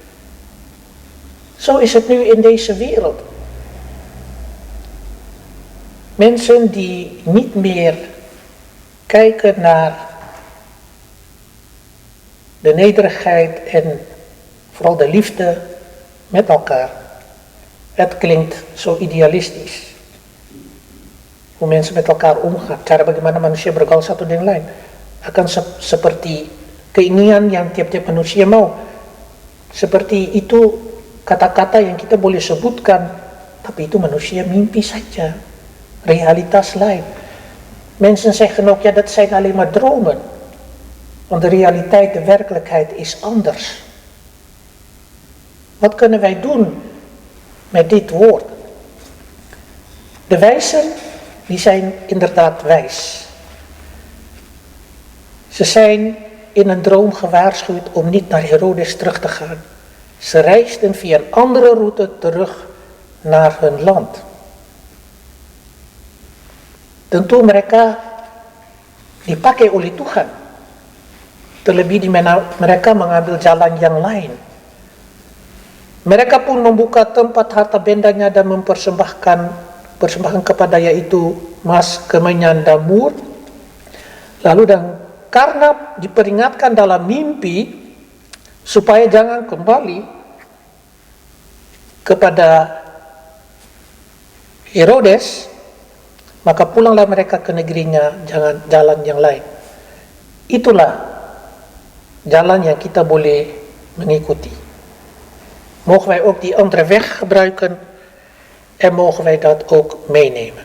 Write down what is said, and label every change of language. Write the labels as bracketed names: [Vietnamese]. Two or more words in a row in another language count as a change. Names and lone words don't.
[Dutch] Zo is het nu in deze wereld. Mensen die niet meer kijken naar de nederigheid en vooral de liefde met elkaar. Het klinkt zo idealistisch. Hoe mensen met elkaar omgaan. [Indonesian] Cara bagaimana manusia bergaul satu dengan lain. Akan seperti keinginan yang tiap-tiap manusia mau. Seperti itu kata-kata yang kita boleh sebutkan, tapi itu manusia mimpi saja. Realitas lain. [Dutch] Mensen zeggen ook, ja, dat zijn alleen maar dromen. Want de realiteit, de werkelijkheid is anders. Wat kunnen wij doen met dit woord? De wijzen, die zijn inderdaad wijs. Ze zijn in een droom gewaarschuwd om niet naar Herodes terug te gaan. Ze reisden via een andere route terug naar hun land. [Indonesian] Tentu mereka dipakai oleh Tuhan. Terlebih di mana mereka mengambil jalan yang lain. Mereka pun membuka tempat harta bendanya dan mempersembahkan kepada yaitu emas, kemenyan, dan mur. Lalu dan karena diperingatkan dalam mimpi supaya jangan kembali kepada Herodes, maka pulanglah mereka ke negerinya, jangan jalan yang lain. Itulah jalan yang kita boleh mengikuti. [Dutch] Mogen wij ook die andere weg gebruiken en mogen wij dat ook meenemen.